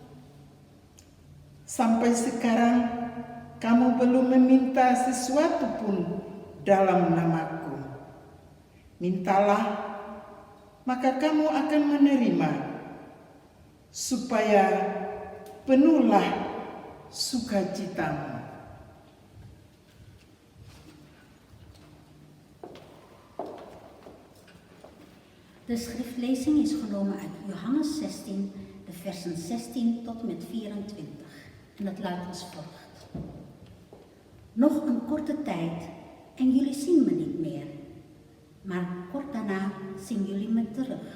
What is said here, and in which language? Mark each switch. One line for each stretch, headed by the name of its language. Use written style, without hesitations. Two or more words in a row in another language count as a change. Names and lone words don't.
Indonesian: Sampai sekarang kamu belum meminta sesuatu pun dalam namaku. Mintalah, maka kamu akan menerima, supaya penuhlah sukacitamu.
Dutch: De schriftlezing is genomen uit Johannes 16, de versen 16 tot en met 24. En dat luidt als volgt. Nog een korte tijd en jullie zien me niet meer, maar kort daarna zien jullie me terug.